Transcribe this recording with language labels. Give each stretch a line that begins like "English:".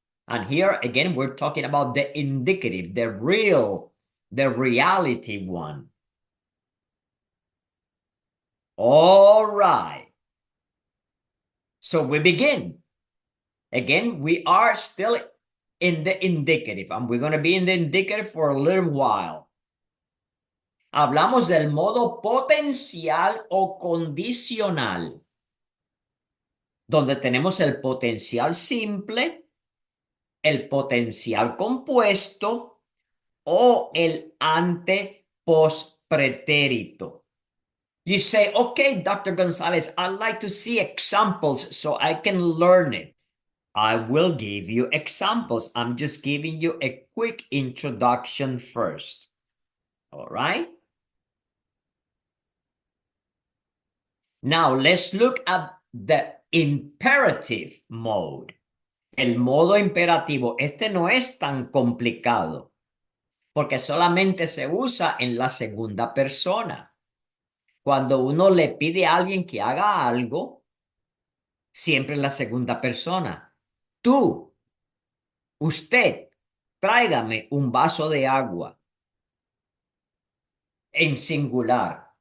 English: And here again, we're talking about the indicative, the reality one. All right. So we begin. Again, we are still in the indicative, and we're going to be in the indicative for a little while.
Spanish: Hablamos del modo potencial o condicional, donde tenemos el potencial simple, el potencial compuesto o el ante-post-pretérito.
English: You say, okay, Dr. Gonzalez, I'd like to see examples so I can learn it. I will give you examples. I'm just giving you a quick introduction first. All right? Now let's look at the imperative mode.
Spanish: El modo imperativo. Este no es tan complicado porque solamente se usa en la segunda persona. Cuando uno le pide a alguien que haga algo, siempre en la segunda persona. Tú, usted, tráigame un vaso de agua en singular.